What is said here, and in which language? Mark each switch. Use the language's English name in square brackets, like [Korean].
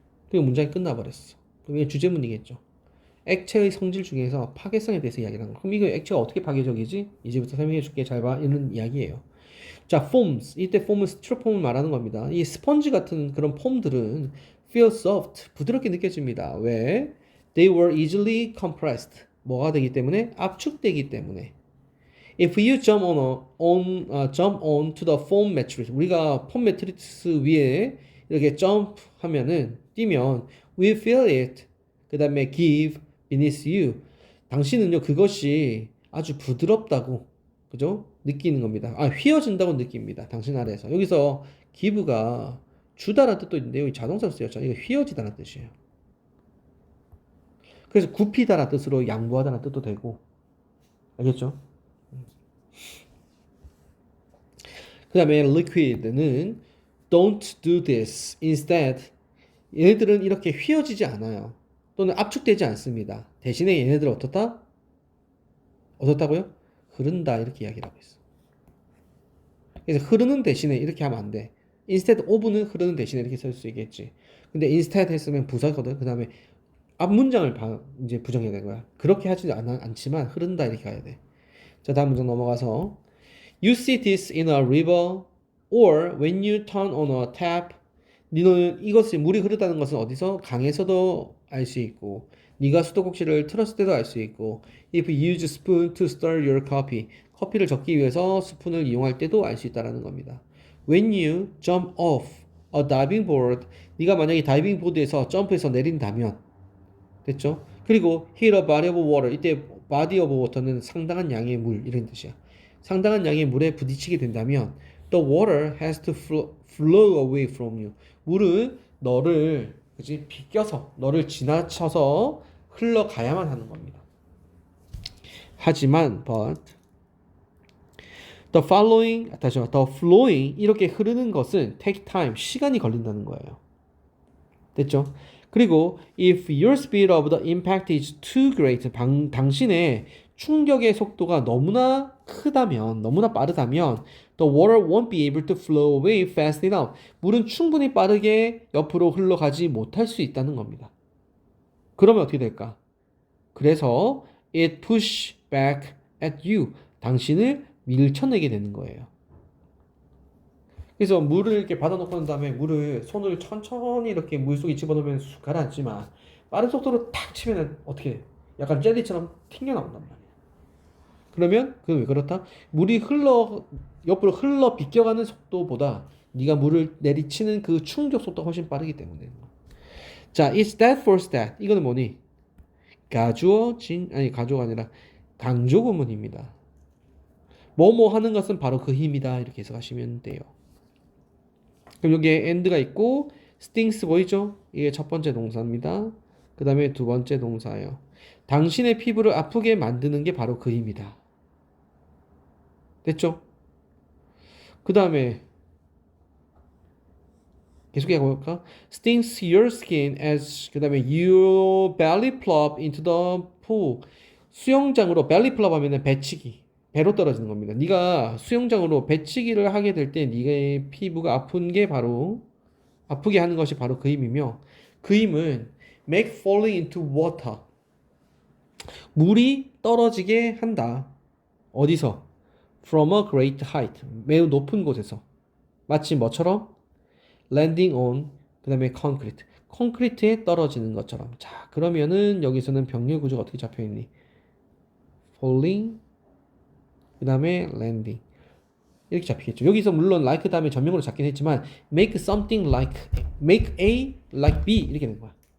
[Korean] 그리고 문장이 끝나버렸어. 그럼 이게 주제문이겠죠. 액체의 성질 중에서 파괴성에 대해서 이야기를 하는 거. 그럼 이거 액체가 어떻게 파괴적이지? 이제부터 설명해 줄게. 잘 봐. 이런 이야기예요. 자, foams. 이때 foam은 스티로폼을 말하는 겁니다. 이 스펀지 같은 그런 폼들은 [English] feel soft. [Korean] 부드럽게 느껴집니다. 왜? [English] They were easily compressed. [Korean] 뭐가 되기 때문에? 압축되기 때문에. [English] If you jump on to the foam matrix. [Korean] 우리가 폼 매트리스 위에 이렇게 jump 하면은, 뛰면, [English] we feel it. [Korean] 그 다음에 [English] give beneath you. [Korean] 당신은요, 그것이 아주 부드럽다고, 그죠? 느끼는 겁니다. 휘어진다고 느낍니다. 당신 아래에서. 여기서 give가 주다라는 뜻도 있는데, 여기 자동사로 쓰였죠. 이거 휘어지다는 뜻이에요. 그래서 굽히다라는 뜻으로 양보하다는 뜻도 되고, 알겠죠? [English] 그 다음에 liquid는 don't do this. [Korean] Instead, 얘네들은 이렇게 휘어지지 않아요. 또는 압축되지 않습니다. 대신에 얘네들은 어떻다? 어떻다고요? 흐른다. 이렇게 이야기를 하고 있어. 그래서 흐르는 대신에 이렇게 하면 안 돼. instead of는 흐르는 대신에 이렇게 쓸 수 있겠지. 근데 instead 했으면 부사거든. 그 다음에 앞 문장을 이제 부정해야 되는 거야. 그렇게 하지 않지만 흐른다 이렇게 가야 돼. 자, 다음 문장 넘어가서 [English] You see this in a river or when you turn on a tap. [Korean] 너는 이것이 물이 흐르다는 것은 어디서? 강에서도 알 수 있고 네가 수도꼭지를 틀었을 때도 알 수 있고 [English] If you use spoon to stir your coffee. [Korean] 커피를 적기 위해서 스푼을 이용할 때도 알 수 있다는 겁니다. [English] When you jump off a diving board. [Korean] 네가 만약에 다이빙 보드에서 점프해서 내린다면 됐죠? 그리고 [English] hit a body of water. [Korean] 이때 body of water는 상당한 양의 물 이런 뜻이야. 상당한 양의 물에 부딪히게 된다면 [English] the water has to flow away from you. [Korean] 물은 너를 그지 비껴서 너를 지나쳐서 흘러가야만 하는 겁니다. 하지만 [English] but the flowing [Korean] 이렇게 흐르는 것은 [English] take time [Korean] 시간이 걸린다는 거예요. 됐죠? [English] 그리고 if your speed of the impact is too great [Korean] 당신의 충격의 속도가 너무나 크다면 너무나 빠르다면 [English] the water won't be able to flow away fast enough. [Korean] 물은 충분히 빠르게 옆으로 흘러가지 못할 수 있다는 겁니다. 그러면 어떻게 될까? 그래서 [English] it push back at you. [Korean] 당신을 밀쳐내게 되는 거예요. 그래서 물을 이렇게 받아놓고 난 다음에 물을 손을 천천히 이렇게 물속에 집어넣으면 쑥 가라앉지만 빠른 속도로 탁 치면 어떻게 돼? 약간 젤리처럼 튕겨나온단 말이야. 그러면 그건 왜 그렇다? 물이 옆으로 흘러 비껴가는 속도보다 네가 물을 내리치는 그 충격 속도가 훨씬 빠르기 때문에. [English] 자, it's that force that. [Korean] 이거는 뭐니? 가주어가 아니라 강조 구문입니다. 뭐뭐 하는 것은 바로 그 힘이다. 이렇게 해석하시면 돼요. 그럼 여기에 and가 있고 stings 보이죠? 이게 첫 번째 동사입니다. 그 다음에 두 번째 동사예요. 당신의 피부를 아프게 만드는 게 바로 그 힘이다. 됐죠? 그 다음에 계속 해볼까? [English] stings your skin as [Korean] 그 다음에 [English] you belly plop into the pool. [Korean] 수영장으로 belly plop 하면은 배치기. 배로 떨어지는 겁니다. 네가 수영장으로 배치기를 하게 될 때 네가 피부가 아픈 게 바로 아프게 하는 것이 바로 그 힘이며 그 힘은 [English] make falling into water. [Korean] 물이 떨어지게 한다. 어디서? [English] From a great height. [Korean] 매우 높은 곳에서. 마치 뭐처럼? [English] landing on [Korean] 그 다음에 [English] concrete. [Korean] 콘크리트에 떨어지는 것처럼. 자, 그러면은 여기서는 병렬 구조가 어떻게 잡혀있니? falling 그 다음에 landing 이렇게 잡히겠죠. 여기서 물론 like 다음에 전명으로 잡긴 했지만 [English] make something like make A like B [Korean] 이렇게 되는 거야.